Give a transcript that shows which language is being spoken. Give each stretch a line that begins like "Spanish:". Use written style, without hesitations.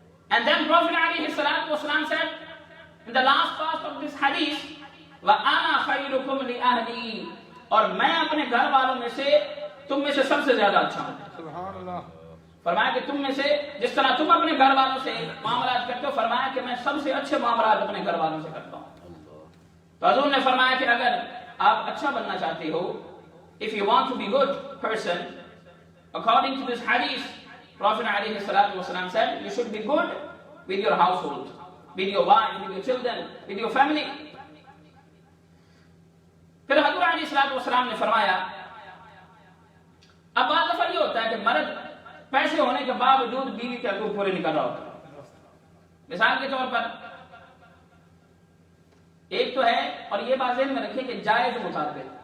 English: And then Prophet ﷺ said in the last part of this hadith,
Arabic: وَأَنَا خَيْرُكُمْ لِأَهْلِي.
Urdu: اور میں اپنے گھر والوں میں سے تم میں سے سب سے زیادہ اچھا ہوں. سبحان اللہ. فرمایا کہ تم میں سے جس طرح تم اپنے گھر والوں سے معاملات کرتے ہو، فرمایا کہ میں سب سے اچھے معاملات اپنے گھر والوں سے کرتا ہوں. تو حضور نے فرمایا کہ اگر آپ اچھا بننا چاہتے ہو،
English: if you want to be good person, according to this hadith, Prophet علیہ الصلوۃ والسلام said you should be good with your household, with your wife, with your children, with your family.
Urdu: پھر حضور علیہ الصلوۃ والسلام نے فرمایا، اب بعض دفعہ یہ ہوتا ہے کہ مرد پیسے ہونے کے باوجود بیوی کے حقوق پورے نہیں کر رہا ہوتا. مثال کے طور پر ایک تو ہے، اور یہ بات ذہن میں رکھیں کہ جائز مطالبے.